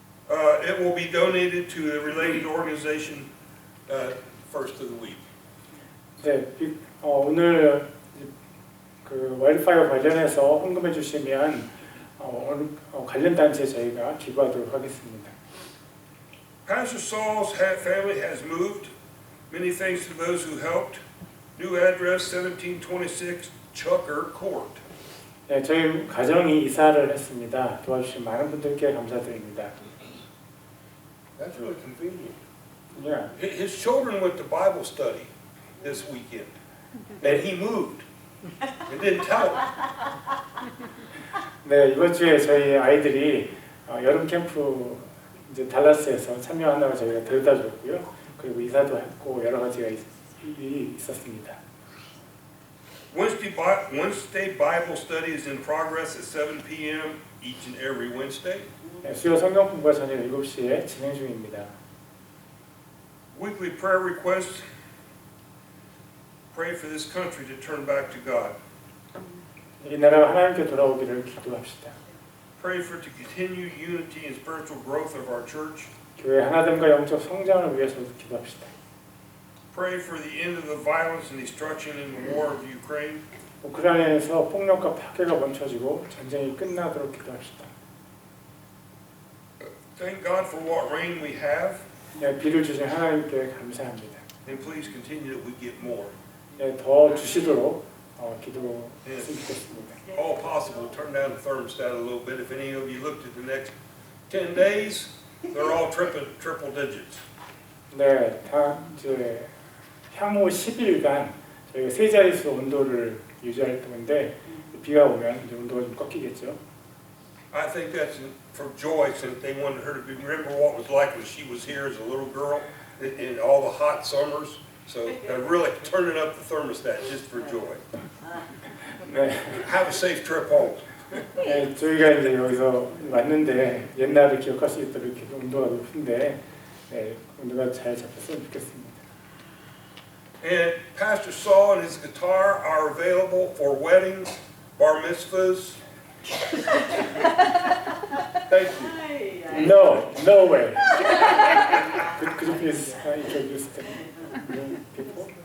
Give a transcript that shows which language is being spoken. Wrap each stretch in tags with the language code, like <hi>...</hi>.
<en>It will be donated to a related organization first of the week.</en> <ko>네, 오늘 그 와일드파이어 관련해서 헌금해 주시면 관련 단체에 저희가 기부하도록 하겠습니다.</ko> <en>Pastor Saul's family has moved. Many thanks to those who helped. New address 1726 Chucker Court.</en> <ko>네, 저희 가정이 이사를 했습니다. 도와주신 많은 분들께 감사드립니다.</ko> <en>That's really convenient. Yeah. His children went to Bible study this weekend, and he moved and didn't tell them.</en> <ko>네, 이번 주에 저희 아이들이 여름 캠프 이제 달라스에서 참여한다고 저희가 데려다 줬고요. 그리고 이사도 했고 여러 가지가 일이 있었습니다.</ko> <en>Wednesday Bible study is in progress at 7 p.m. each and every Wednesday.</en> <ko>네, 수요 성경 공부가 저녁 7시에 진행 중입니다.</ko> <en>Weekly prayer requests. Pray for this country to turn back to God.</en> <ko>이 나라가 하나님께 돌아오기를 기도합시다.</ko> <en>Pray for to continue unity and spiritual growth of our church.</en> <ko>교회 하나됨과 영적 성장을 위해서 기도합시다.</ko> <en>Pray for the end of the violence and destruction in the war of Ukraine.</en> <ko>우크라이나에서 폭력과 파괴가 멈춰지고 전쟁이 끝나도록 기도합시다.</ko> <en>Thank God for what rain we have,</en> <ko>네, 비를 주신 하나님께 감사합니다.</ko> <en>and please continue that we get more.</en> <ko>네, 더 주시도록 기도했으면 좋겠습니다.</ko> <en>All possible, turn down the thermostat a little bit. If any of you looked at the next 10 days, they're all triple digits.</en> <ko>네, 다 이제 향후 10일간 저희가 세 자릿수 온도를 유지할 건데 비가 오면 이제 온도가 좀 꺾이겠죠.</ko> <en>I think that's for Joyce, and they wanted her to remember what it was like when she was here as a little girl in all the hot summers. So they're really turning up the thermostat just for Joy.</en> <ko>네,</ko> <en>Have a safe trip home.</en> <ko>네, 저희가 이제 여기서 왔는데 옛날을 기억할 수 있도록 이렇게 온도가 높은데 네, 온도가 잘 잡혔으면 좋겠습니다.</ko> <en>And Pastor Saul and his guitar are available for weddings, bar mitzvahs. Thank you. No way. Could you please introduce the new people?</en>